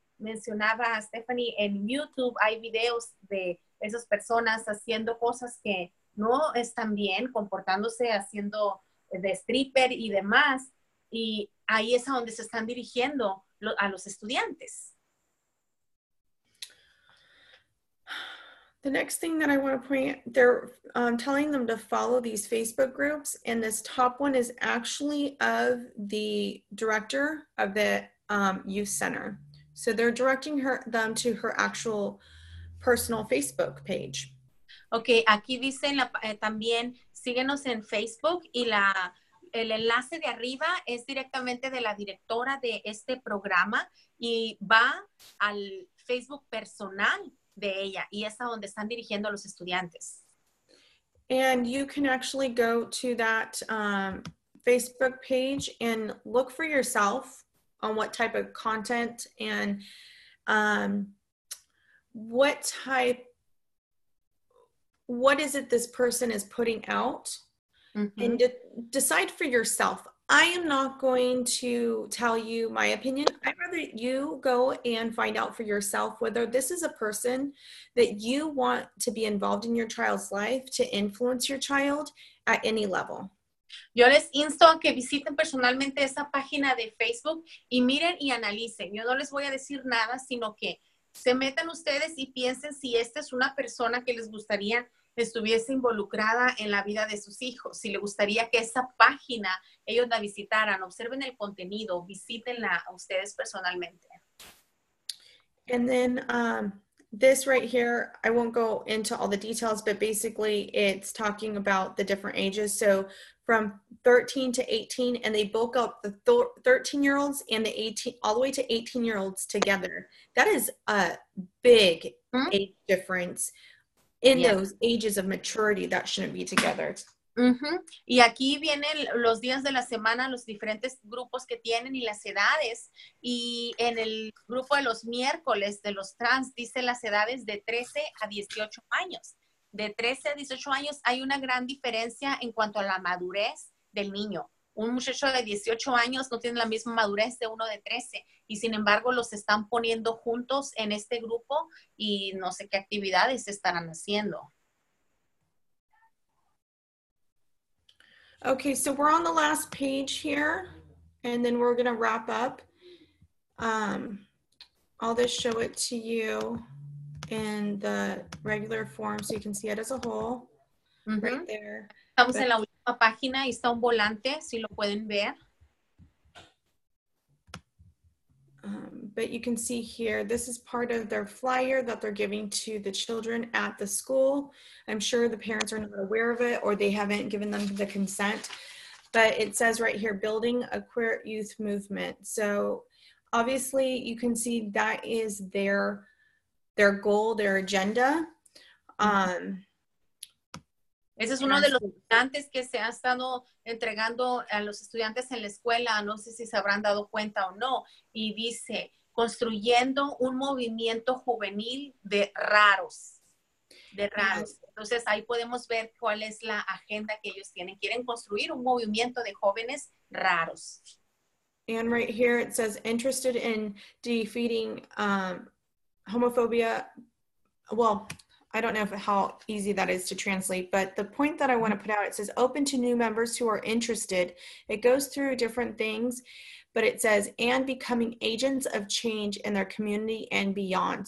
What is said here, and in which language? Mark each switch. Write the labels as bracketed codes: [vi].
[es] Mencionaba Stephanie, en YouTube hay videos de esas personas haciendo cosas que no están bien, comportándose, haciendo de stripper y demás, y ahí es a donde se están dirigiendo a los estudiantes. [en] The next thing that I want to point, they're telling them to follow these Facebook groups, and this top one is actually of the director of the youth center. So they're directing them to her actual personal Facebook page. [es] Ok, aquí dice también, síguenos en Facebook, y el enlace de arriba es directamente de la directora de este programa y va al Facebook personal de ella, y es a donde están dirigiendo a los estudiantes. [en] And you can actually go to that Facebook page and look for yourself on what type of content and what is it this person is putting out, and decide for yourself. I am not going to tell you my opinion. I'd rather you go and find out for yourself whether this is a person that you want to be involved in your child's life, to influence your child at any level. [es] Yo les insto a que visiten personalmente esa página de Facebook y miren y analicen. Yo no les voy a decir nada, sino que se metan ustedes y piensen si esta es una persona que les gustaría estuviese involucrada en la vida de sus hijos, si les gustaría que esa página ellos la visitaran, observen el contenido, visítenla ustedes personalmente. [en] And then this right here, I won't go into all the details, but basically it's talking about the different ages. So from 13 to 18, and they bulk up the 13-year-olds and the 18, all the way to 18-year-olds together. That is a big age difference in those ages of maturity that shouldn't be together. [es] Y aquí vienen los días de la semana, los diferentes grupos que tienen y las edades. Y en el grupo de los miércoles de los trans dice las edades de 13 a 18 años. De 13 a 18 años hay una gran diferencia en cuanto a la madurez del niño. Un muchacho de 18 años no tiene la misma madurez de uno de 13 y sin embargo los están poniendo juntos en este grupo y no sé qué actividades estarán haciendo. [en] Okay, so we're on the last page here, and then we're going to wrap up. I'll just show it to you in the regular form so you can see it as a whole, right there. [es] Estamos en la última página y está un volante, si lo pueden ver. [en] But you can see here, this is part of their flyer that they're giving to the children at the school. I'm sure the parents are not aware of it or they haven't given them the consent, but it says right here, building a queer youth movement. So obviously you can see that is their goal, their agenda. [es] Ese es uno de los estudiantes que se ha estado entregando a los estudiantes en la escuela, no sé si se habrán dado cuenta o no, y dice, construyendo un movimiento juvenil de raros. Entonces ahí podemos ver cuál es la agenda que ellos tienen. Quieren construir un movimiento de jóvenes raros. [en] And right here it says, interested in defeating homophobia. Well, I don't know how easy that is to translate, but the point that I want to put out, it says open to new members who are interested. It goes through different things, but it says, and becoming agents of change in their community and beyond.